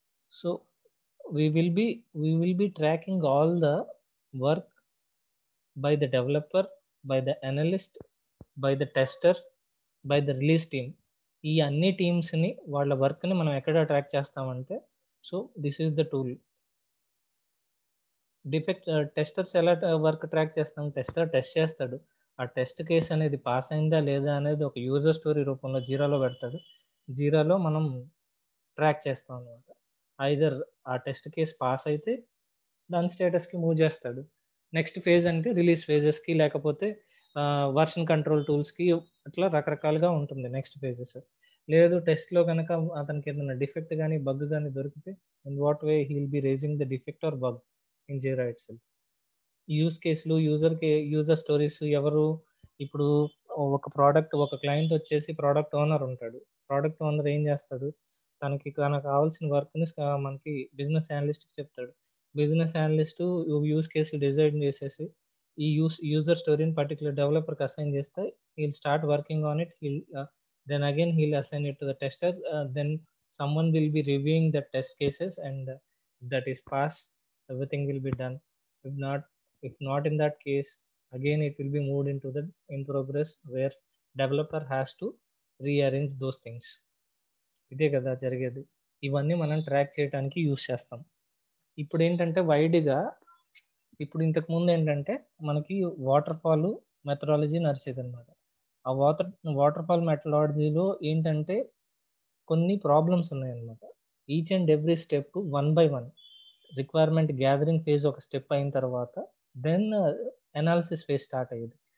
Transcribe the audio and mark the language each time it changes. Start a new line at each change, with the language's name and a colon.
English: So we will be tracking all the work by the developer, by the analyst, by the tester, by the release team.
Telugu: ఈ అన్ని టీమ్స్ని వాళ్ళ వర్క్ని మనం ఎక్కడ track చేస్తామంటే, so
English: This is the tool.
Telugu: Testers ఎలా work track చేస్తాం? Tester test చేస్తాడు, ఆ టెస్ట్ కేస్ అనేది పాస్ అయిందా లేదా అనేది ఒక యూజర్ స్టోరీ రూపంలో జీరాలో పెడతాడు. జీరాలో మనం ట్రాక్ చేస్తాం అనమాట. ఐదర్ ఆ టెస్ట్ కేస్ పాస్ అయితే దాని స్టేటస్కి మూవ్ చేస్తాడు. నెక్స్ట్ ఫేజ్ అంటే రిలీజ్ ఫేజెస్కి, లేకపోతే వర్షన్ కంట్రోల్ టూల్స్కి, అట్లా రకరకాలుగా ఉంటుంది నెక్స్ట్ ఫేజెస్. లేదు టెస్ట్లో కనుక అతనికి ఏదైనా డిఫెక్ట్ కానీ బగ్ కానీ దొరికితే,
English: In what way he will be raising the defect are bug in jeera it self.
Telugu: Use కేసులు, యూజర్ స్టోరీస్. ఎవరు ఇప్పుడు ఒక క్లయింట్ వచ్చేసి ప్రోడక్ట్ ఓనర్ ఉంటాడు. ప్రోడక్ట్ ఓనర్ ఏం చేస్తాడు? తనకు కావాల్సిన వర్క్ని మనకి బిజినెస్ అనలిస్ట్కి చెప్తాడు. Business analyst use case design చేసేసి ఈ యూజర్ స్టోరీని పర్టికులర్ డెవలపర్కి అసైన్ చేస్తే
English: He'll start working on it. Then again he'll assign it to the tester. Then someone will be reviewing the test cases, and if that is passed, everything will be done. If not in that case, again it will be moved into the in progress, where developer has to rearrange those things.
Telugu: ఇదే కదా జరిగేది. ఇవన్నీ మనం track చేయడానికి use చేస్తాం. ఇప్పుడు ఏంటంటే వైడ్గా ఇప్పుడు ఇంతకు ముందు ఏంటంటే మనకి వాటర్ ఫాల్ మెథడాలజీ నడిచేది అనమాట. ఆ వాటర్ ఫాల్ మెథడాలజీలో ఏంటంటే కొన్ని ప్రాబ్లమ్స్ ఉన్నాయన్నమాట.
English: each and every step 1 by 1
Telugu: requirement gathering phase ఒక స్టెప్ అయిన తర్వాత దెన్ అనాలిసిస్ ఫేజ్ స్టార్ట్ అయ్యేది.